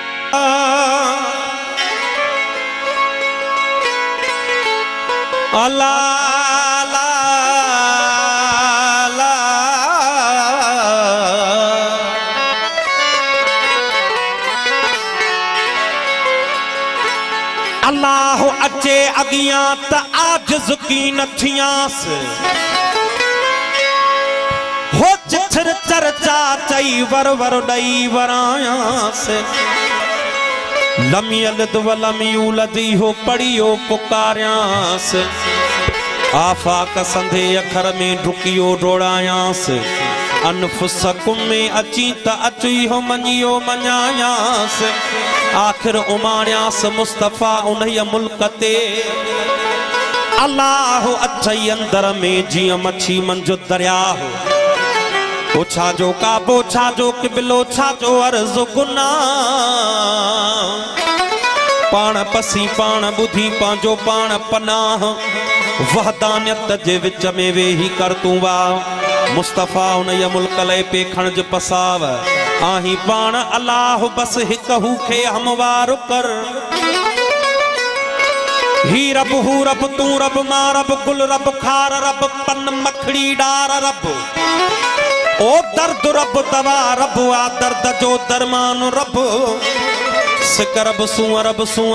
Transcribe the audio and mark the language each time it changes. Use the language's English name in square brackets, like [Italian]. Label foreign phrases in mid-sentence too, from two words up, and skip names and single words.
[Sindhi] अल्लाह ला ला अल्लाह अचे अगियां त आजिज़ की नथियास हो चिथर चर्चा चई वर वर डई वरायास [Arabic] لم يلد ولم يولد [Sindhi] हो पढ़ियो पुकारियांस आफाक संधे अखर में ढुकियो डोड़ायांस अनफुसकुम में अची त अची हो मनियो मञायांस आखिर उमाड़ियांस मुस्तफ़ा उन्हीअ मुल्क ते अल्लाह अचई अंदर में जिया मच्छी मंजो दरिया हो ओछा जो काबो छा जो किबिलो छा जो अर्ज़ गुना पाण पसी पाण बुधी पांजो पाण पनाह वहदानियत जे विच में वेही कर तू वाह मुस्तफ़ा उन्हीअ मुल्क लय पे खणज पसाव आही पाण अल्लाह बस हिक हू खे हमवार कर ही रब हू रब तू रब मां रब गुल रब खार रब पन मखड़ी डार रब ओ दर्द रब दवा रब आ दर्द जो दरमान रब सिक रब सूअ